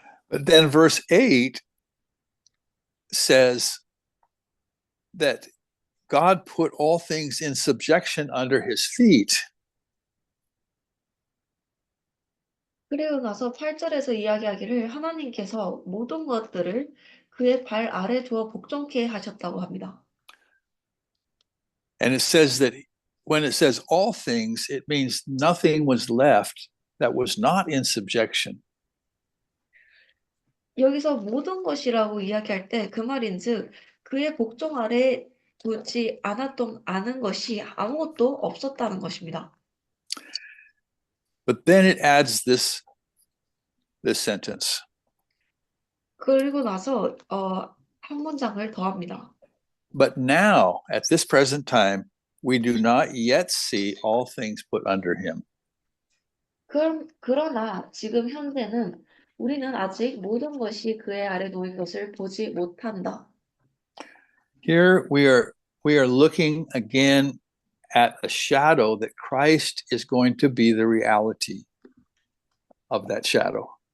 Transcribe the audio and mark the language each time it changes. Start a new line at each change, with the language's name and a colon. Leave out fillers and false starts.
English: But then verse 8 says that God put all things in subjection under his feet.
Korean: 그리고 나서 8절에서 이야기하기를 하나님께서 모든 것들을 그의 발 아래 두어 복종케 하셨다고 합니다.
English: And it says that when it says all things, it means nothing was left that was not in subjection.
Korean: 여기서 모든 것이라고 이야기할 때 그 말인즉 그의 복종 아래 두지 않은 것이 아무것도 없었다는 것입니다.
English: But then it adds this sentence.
Korean: 그리고 나서 한 문장을 더합니다.
English: But now, at this present time, we do not yet see all things put under him.
Korean: 그러나 지금 현재는 우리는 아직 모든 것이 그의 아래 놓인 것을 보지 못한다.
English: Here we are looking again at a shadow that Christ is going to be the reality of that shadow.